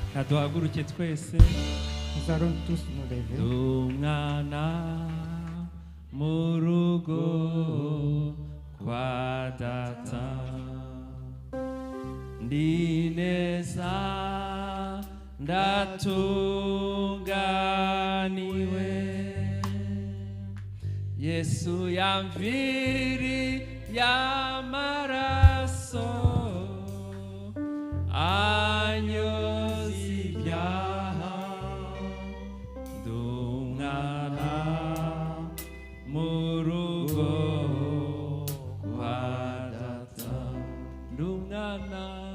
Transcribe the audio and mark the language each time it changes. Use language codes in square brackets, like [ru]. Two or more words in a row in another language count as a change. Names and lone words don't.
[rw] duhaguruke twese. [fr] Nous allons tous nous lever. [rw] Umwana mu rugo kwa data, ndi neza ndatunganiwe, Yesu yamviriye amaraso anyoza ibyaha, ndi umwana mu rugo kwa data, ndi umwana